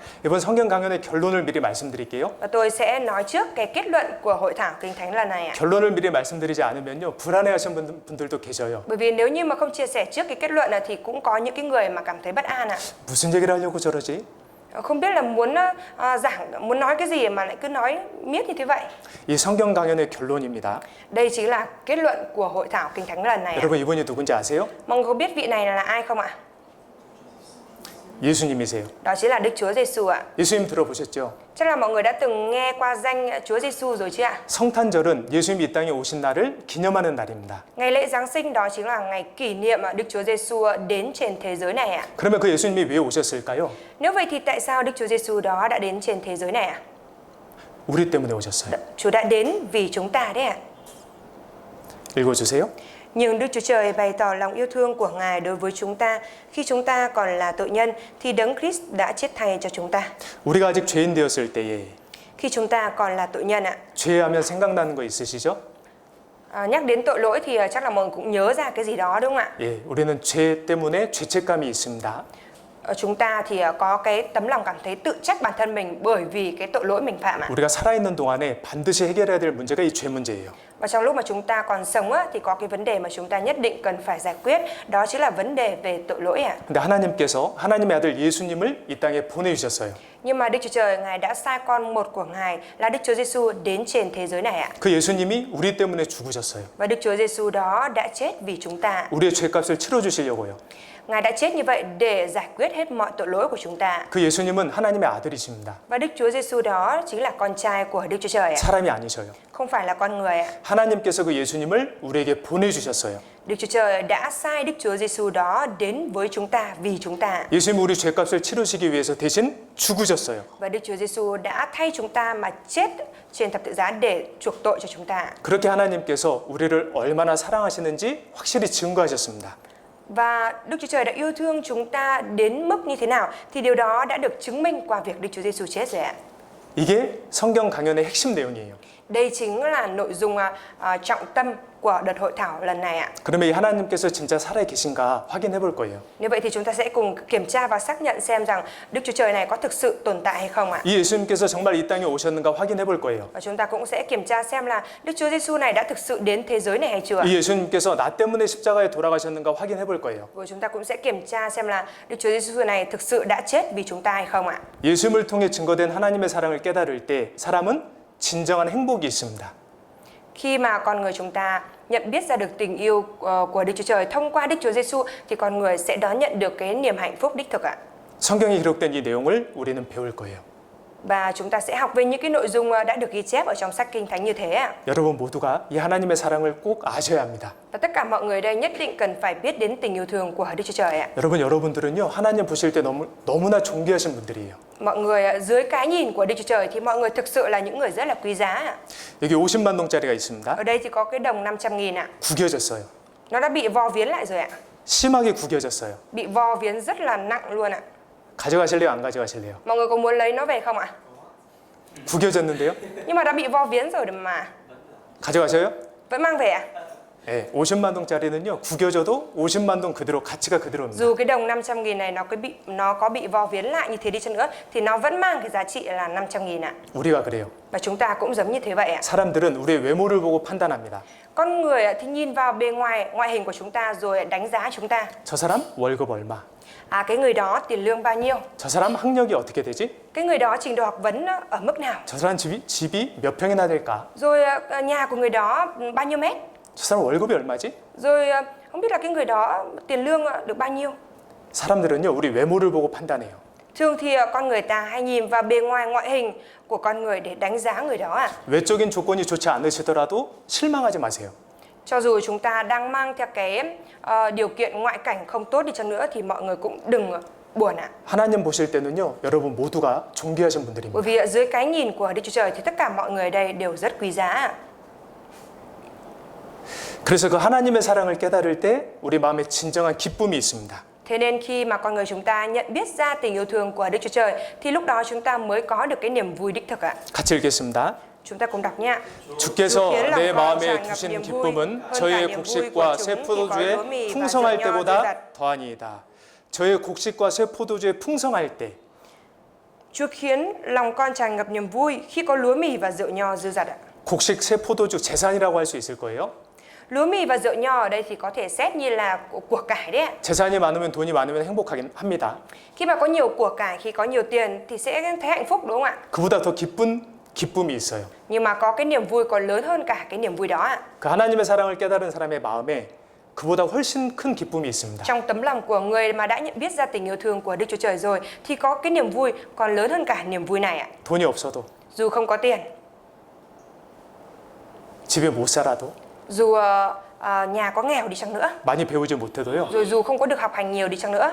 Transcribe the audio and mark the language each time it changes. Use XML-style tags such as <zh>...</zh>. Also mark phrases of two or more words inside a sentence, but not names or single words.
<ko>이번 성경 강연의 결론을 미리 말씀드릴게요.</ko> <vi>Và tôi sẽ nói trước cái kết luận của hội thảo Kinh Thánh lần này ạ.</vi> <ko>결론을 미리 말씀드리지 않으면요, 불안해하시는 분들도 계셔요.</ko> <vi>Bởi vì nếu như mà không chia sẻ trước cái kết luận thì cũng có những cái người mà cảm thấy bất an ạ.</vi> <ko>무슨 얘기를 하려고 저러지?</ko> <vi>Không biết là muốn nói cái gì mà lại cứ nói miết như thế vậy.</vi> <ko>이 성경 강연의 결론입니다.</ko> <vi>Đây chính là kết luận của hội thảo Kinh Thánh lần này ạ.</vi> <ko>여러분 이분이 누군지 아세요?</ko> <vi>Mọi người có biết vị này là ai không ạ?</vi> <ko>예수님이세요.</ko> <vi>Đó chính là Đức Chúa Giêsu ạ.</vi> <ko>예수님 들어보셨죠?</ko> <vi>Chắc là mọi người đã từng nghe qua danh Chúa Giêsu rồi chứ ạ?</vi> <ko>성탄절은 예수님이 이 땅에 오신 날을 기념하는 날입니다.</ko> <vi>Ngày lễ Giáng sinh đó chính là ngày kỷ niệm Đức Chúa Giêsu đến trên thế giới này ạ.</vi> <ko>그러면 그 예수님이 왜 오셨을까요?</ko> <vi>Nếu vậy thì tại sao Đức Chúa Giêsu đó đã đến trên thế giới này ạ?</vi> <ko>우리 때문에 오셨어요.</ko> <vi>Chúa đã đến vì chúng ta đấy ạ.</vi> <ko>읽어주세요.</ko> <vi>Nhưng Đức Chúa Trời bày tỏ lòng yêu thương của Ngài đối với chúng ta. Khi chúng ta còn là tội nhân thì Đấng Christ đã chết thay cho chúng ta.</vi> <ko>우리가 아직 죄인 되었을 때에</ko> <vi>Khi chúng ta còn là tội nhân ạ.</vi> <ko>죄하면 생각나는 거 있으시죠?</ko> <vi>Nhắc đến tội lỗi thì chắc là mọi người cũng nhớ ra cái gì đó đúng không ạ?</vi> <ko>예, 우리는 죄 때문에 죄책감이 있습니다.</ko> <vi>Chúng ta thì có cái tấm lòng cảm thấy tự trách bản thân mình bởi vì cái tội lỗi mình phạm ạ.</vi> <ko>우리가 살아있는 동안에 반드시 해결해야 될 문제가 이 죄 문제예요.</ko> <vi>Và trong lúc mà chúng ta còn sống á, thì có cái vấn đề mà chúng ta nhất định cần phải giải quyết, đó chính là vấn đề về tội lỗi ạ.</vi> <ko>근데 하나님께서 하나님의 아들 예수님을 이 땅에 보내주셨어요.</ko> <vi>Nhưng mà Đức Chúa Trời Ngài đã sai con một của Ngài là Đức Chúa Giêsu đến trên thế giới này ạ.</vi> <ko>그 예수님이 우리 때문에 죽으셨어요.</ko> <vi>Và Đức Chúa Giêsu đó đã chết vì chúng ta.</vi> <ko>우리의 죄값을 치러주시려고요.</ko> <vi>Ngài đã chết như vậy để giải quyết hết mọi tội lỗi của chúng ta.</vi> <ko>그 예수님은 하나님의 아들이십니다.</ko> <vi>Và Đức Chúa Giêsu đó chính là con trai của Đức Chúa Trời ạ.</vi> <ko>사람이 아니셔요.</ko> <vi>Không phải là con người ạ.</vi> <ko>하나님께서 그 예수님을 우리에게 보내주셨어요.</ko> <vi>Đức Chúa Trời đã sai Đức Chúa Giêsu đó đến với chúng ta vì chúng ta.</vi> <ko>예수님은 우리 죄값을 치르시기 위해서 대신 죽으셨어요.</ko> <vi>Và Đức Chúa Giêsu đã thay chúng ta mà chết trên thập tự giá để chuộc tội cho chúng ta.</vi> <ko>그렇게 하나님께서 우리를 얼마나 사랑하시는지 확실히 증거하셨습니다.</ko> <vi>Và Đức Chúa Trời đã yêu thương chúng ta đến mức như thế nào thì điều đó đã được chứng minh qua việc Đức Chúa Giêsu chết rồi ạ.</vi> <ko>이게 성경 강연의 핵심 내용이에요.</ko> <vi>Đây chính là nội dung trọng tâm của đợt hội thảo lần này ạ.</vi> <ko>그러면 이 하나님께서 진짜 살아 계신가 확인해 볼 거예요.</ko> <vi>Như vậy thì chúng ta sẽ cùng kiểm tra và xác nhận xem rằng Đức Chúa Trời này có thực sự tồn tại hay không ạ.</vi> <ko>이 예수님께서 정말 이 땅에 오셨는가 확인해 볼 거예요.</ko> <vi>Và chúng ta cũng sẽ kiểm tra xem là Đức Chúa Giêsu này đã thực sự đến thế giới này hay chưa.</vi> <ko>이 예수님께서 나 때문에 십자가에 돌아가셨는가 확인해 볼 거예요.</ko> <vi>Và chúng ta cũng sẽ kiểm tra xem là Đức Chúa Giêsu này thực sự đã chết vì chúng ta hay không ạ.</vi> <ko>예수님을 통해 증거된 하나님의 사랑을 깨달을 때 사람은 진정한 행복이 있습니다.</ko> <vi>Khi mà con người chúng ta nhận biết ra được tình yêu của Đức Chúa Trời thông qua Đức Chúa Giêsu thì con người sẽ đón nhận được cái niềm hạnh phúc đích thực ạ.</vi> <ko>성경에 기록된 이 내용을 우리는 배울 거예요.</ko> <vi>Và chúng ta sẽ học về những cái nội dung đã được ghi chép ở trong sách Kinh Thánh như thế ạ.</vi> <ko>여러분 모두가 이 하나님의 사랑을 꼭 아셔야 합니다.</ko> <vi>Và tất cả mọi người đây nhất định cần phải biết đến tình yêu thương của Đức Chúa Trời ạ.</vi> <ko>여러분들은요 하나님 보실 때 너무나 존귀하신 분들이에요.</ko> <vi>Mọi người dưới cái nhìn của Đức Chúa Trời thì mọi người thực sự là những người rất là quý giá ạ.</vi> <ko>여기 50만 동짜리가 있습니다.</ko> <vi>Ở đây thì có cái đồng 500.000 ạ.</vi> <ko>구겨졌어요.</ko> <vi>Nó đã bị vo viến lại rồi ạ.</vi> <ko>심하게 구겨졌어요.</ko> <vi>Bị vo viến rất là nặng luôn ạ.</vi> <ko>가져가실래요? 안 가져가실래요?</ko> <vi>Mọi người có muốn lấy nó về không ạ?</vi> <ko>구겨졌는데요?</ko> <vi>Nhưng mà đã bị vo viến rồi mà.</vi> <ko>가져가셔요?</ko> <vi>Vẫn mang về ạ?</vi> <ko>네, 50만 동짜리는요 구겨져도 50만 동 그대로 가치가 그대로입니다.</ko> <vi>Dù cái đồng 500.000 này nó có bị vo viến lại như thế đi chăng nữa thì nó vẫn mang cái giá trị là 500.000 ạ.</vi> <ko>우리가 그래요.</ko> <vi>Và chúng ta cũng giống như thế vậy ạ.</vi> <ko>사람들은 우리의 외모를 보고 판단합니다.</ko> <vi>Con người thì nhìn vào bề ngoài, ngoại hình của chúng ta rồi đánh giá chúng ta.</vi> <ko>저 사람 월급 얼마?</ko> <vi>Cái người đó tiền lương bao nhiêu?</vi> <ko>저 사람 학력이 어떻게 되지?</ko> <vi>Cái người đó trình độ học vấn ở mức nào?</vi> <ko>저 사람 집이 몇 평이나 될까?</ko> <vi>Rồi nhà của người đó bao nhiêu mét?</vi> <ko>저 사람 월급이 얼마지?</ko> <vi>Rồi không biết là cái người đó tiền lương được bao nhiêu?</vi> <ko>사람들은요 우리 외모를 보고 판단해요.</ko> <vi>Thường thì con người ta hay nhìn vào bề ngoài ngoại hình của con người để đánh giá người đó ạ.</vi> <ko>외적인 조건이 좋지 않으시더라도 실망하지 마세요.</ko> <vi>Cho dù chúng ta đang mang theo cái điều kiện ngoại cảnh không tốt đi chăng nữa thì mọi người cũng đừng buồn ạ.</vi> <ko>하나님 보실 때는요 여러분 모두가 존귀하신</ko> <vi>Bởi</vi> <ko>분들입니다.</ko> <vi>vì dưới cái nhìn của Đức Chúa Trời thì tất cả mọi người đây đều rất quý giá ạ.</vi> <ko>그래서 그 하나님의 사랑을 깨달을 때 우리 마음에 진정한 기쁨이 있습니다.</ko> <vi>Thế nên khi mà con người chúng ta nhận biết ra tình yêu thương của Đức Chúa Trời thì lúc đó chúng ta mới có được cái niềm vui đích thực ạ.</vi> <ko>같이 읽겠습니다.</ko> <vi>Chúng ta cùng đọc nha.</vi> <ko>주께서 내 마음에 두신 기쁨은 저의 곡식과 새 포도주의 풍성할 때보다 더하니이다. 저의 곡식과 새 포도주의 풍성할 때</ko> <vi>Chúa khiến lòng con tràn ngập niềm vui khi có lúa mì và rượu nho dư dật ạ.</vi> <ko>곡식 새 포도주 재산이라고 할 수 있을 거예요.</ko> <vi>Lúa mì và rượu nho ở đây thì có thể xét như là của cải đấy ạ.</vi> <ko>재산이 많으면 돈이 많으면 행복하긴 합니다.</ko> <vi>Khi mà có nhiều của cải, khi có nhiều tiền thì sẽ thấy hạnh phúc đúng không ạ?</vi> <ko>그보다 더 기쁜 기쁨이 있어요.</ko> <vi>Nhưng mà có cái niềm vui còn lớn hơn cả cái niềm vui đó ạ.</vi> <ko>그 하나님의 사랑을 깨달은 사람의 마음에 그보다 훨씬 큰 기쁨이 있습니다.</ko> <vi>Trong tấm lòng của người mà đã nhận biết ra tình yêu thương của Đức Chúa Trời rồi thì có cái niềm vui còn lớn hơn cả niềm vui này ạ.</vi> <ko>돈이 없어도</ko> <vi>Dù không có tiền,</vi> <ko>집에 못 살아도</ko> <vi>dù nhà có nghèo đi chăng nữa,</vi> <ko>많이 배우지 못해도요.</ko> <vi>rồi dù không có được học hành nhiều đi chăng nữa,</vi>